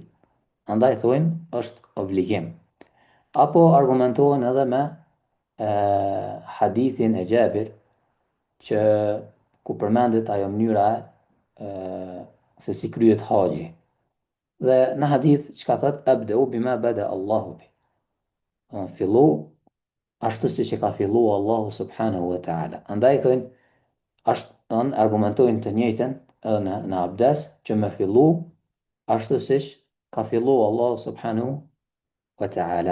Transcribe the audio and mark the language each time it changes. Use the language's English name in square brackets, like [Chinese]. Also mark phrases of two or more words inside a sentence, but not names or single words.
[Albanian] Andaj thonë është obligim. Apo argumentohen edhe me hadithin e Gjabir që ku përmendet ajo mënyra se si kryet haxhi. Dhe në hadith që ka thot [Arabic] ابدؤوا بما بدأ الله به. [Albanian] Fillu ashtu si që ka fillu Allahu [Arabic] سبحانه وتعالى. [Albanian] Andaj thonë ashtë argumentojnë të njëjtën edhe në abdes që me fillu ashtu si që ka fillu Allahu [Arabic] سبحانه وتعالى.